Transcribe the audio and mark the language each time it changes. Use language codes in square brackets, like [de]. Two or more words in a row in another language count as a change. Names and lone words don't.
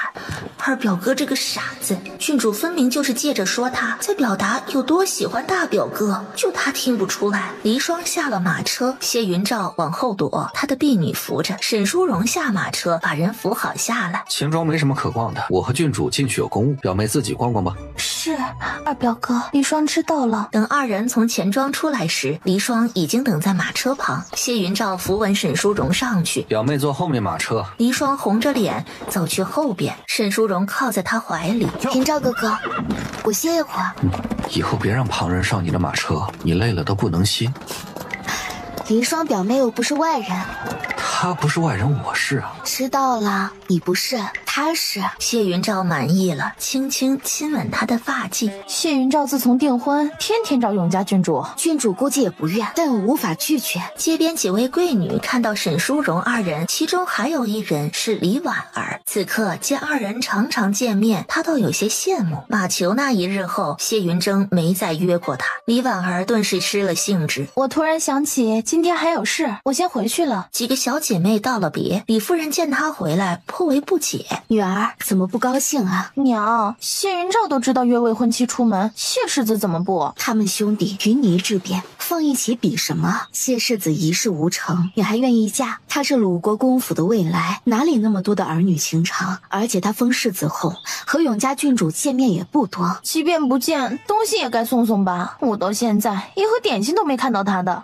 [zh] 二表哥這個傻子，郡主分明就是借着說他在表達有多喜歡大表哥，就他聽不出來。離霜下了馬車，謝雲照往後躲，他的婢女扶着。沈淑容下馬車，把人扶好下來。秦莊沒什麼可逛的，我和郡主進去有公務，表妹自己逛逛吧。是，二表哥，離霜知道了。等二人從錢莊出來時，離霜已經等在馬車旁。謝雲照扶穩沈淑容上去，表妹坐後面馬車。離霜紅着臉走去後邊，沈淑容靠在他懷裡。雲照哥哥，我歇一會兒。以後別讓旁人上你的馬車，你累了都不能歇。離霜表妹又不是外人。他不是外人，我是啊。知道了，你不是，他是。謝雲照滿意了，輕輕親吻他的髮髻。謝雲照自從訂婚，天天找永嘉郡主，郡主估計也不願，但我無法拒絕。街邊幾位貴女看到沈淑容二人，其中還有一人是李婉兒。此刻見二人常常見面，她倒有些羨慕。馬球那一日後，謝雲峥沒再約過她，李婉兒頓時失了興致。我突然想起今天還有事，我先回去了。幾個小姐妹道了別，李夫人見她回來頗為不解。女兒怎麼不高興啊？娘，謝雲照都知道約未婚妻出門，謝世子怎麼不？他們兄弟雲泥之別，放一起比什麼？謝世子一事無成，你還願意嫁？他是魯國公府的未來，哪裡那麼多的兒女情長？而且他封世子後和永嘉郡主見面也不多，即便不見，東西也該送送吧。我到現在一盒點心都沒看到他的。